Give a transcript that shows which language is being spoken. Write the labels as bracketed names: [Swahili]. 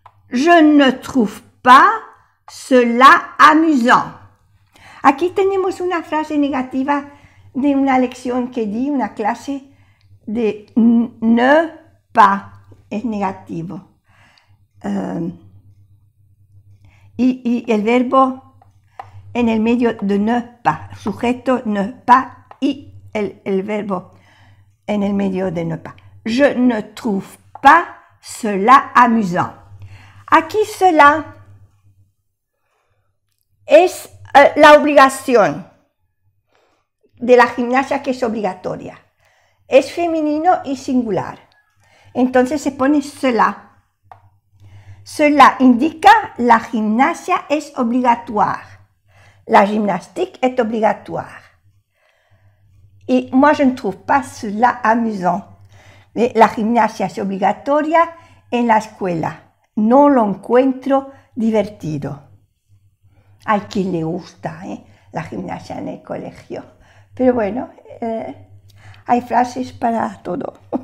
[French] Je ne trouve pas cela amusant. [Spanish] Aquí tenemos una frase negativa de una lección que di, una clase de ne pas, es negativo. Y el verbo en el medio de ne pas. Sujeto ne pas y el verbo en el medio de ne pas. [French] Je ne trouve pas cela amusant. [Spanish] Aquí cela es la obligación de la gimnasia, que es obligatoria. Es femenino y singular. Entonces se pone cela. Cela indica la gimnasia es obligatoire. [French] La gymnastique est obligatoire. Et moi, je ne trouve pas cela amusant. [Spanish] La gimnasia es obligatoria en la escuela. No lo encuentro divertido. Hay quien le gusta la gimnasia en el colegio. Pero bueno, hay frases para todo.